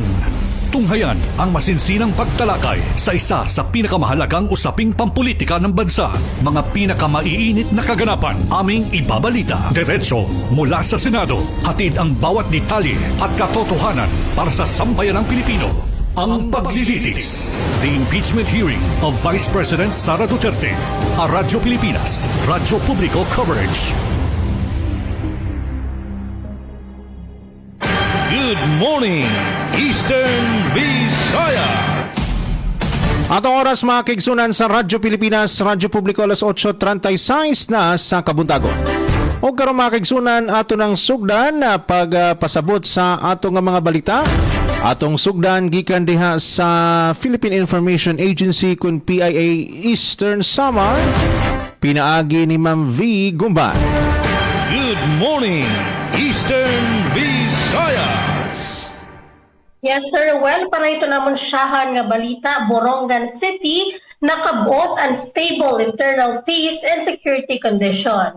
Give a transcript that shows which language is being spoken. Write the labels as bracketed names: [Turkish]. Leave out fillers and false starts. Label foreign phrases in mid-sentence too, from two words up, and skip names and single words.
[Filipino] Tunghayan ang masinsinang pagtalakay sa isa sa pinakamahalagang usaping pampulitika ng bansa. Mga pinakamaiinit na kaganapan aming ibabalita. Diretso mula sa Senado. Hatid ang bawat detalye at katotohanan para sa sambayanang Pilipino. Ang paglilitis. [English] The impeachment hearing of Vice President Sara Duterte. [Filipino] A Radyo Pilipinas. Radyo Publiko coverage. [English] Good morning, Eastern Visayas. [Cebuano] Atong oras mga kaigsunan sa Radyo Pilipinas, Radyo Publiko, alas 8:36 na sa Kabuntagon. O karon mga kaigsunan, ato ng sugdan na pagpasabot sa ato nga mga balita. Atong sugdan gikan diha sa Philippine Information Agency kun PIA Eastern Samar. Pinaagi ni Ma'am V. Gumban. [English] Good morning, Eastern Visayas. Yes, sir. [Waray] Well, para ito namon siyahan nga balita, Borongan City, nakabot ang [English] stable internal peace and security condition.